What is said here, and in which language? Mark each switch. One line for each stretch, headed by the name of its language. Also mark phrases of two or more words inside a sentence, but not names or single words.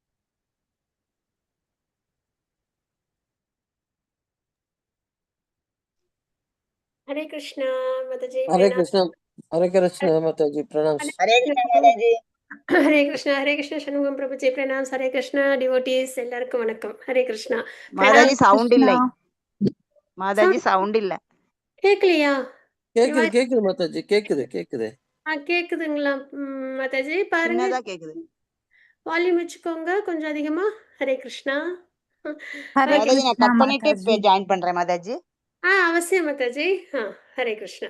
Tamil: Hare Krishna Mataji Hare Pranam. Krishna Mataji, pranams. Hare Krishna Mataji Hare Krishna Shanmugam Prabhuji Pranams. Hare Krishna devotees எல்லாருக்கும் வணக்கம். Hare Krishna. Mataji sound இல்லை Mataji sound இல்லை கேக்கலையா? கேக்குது மாதாஜி, கேக்குது கேக்குதுங்களா மாதாஜி? பாருங்க, சின்னதா கேக்குது. வால்யூம் வச்சுக்கோங்க கொஞ்சம் அதிகமா. ஹரே கிருஷ்ணா. மாதாஜி நான் கட் பண்ணிட்டு ஜாயின் பண்றேன் மாதாஜி. அவசியம் மாதாஜி. ஹரே கிருஷ்ணா.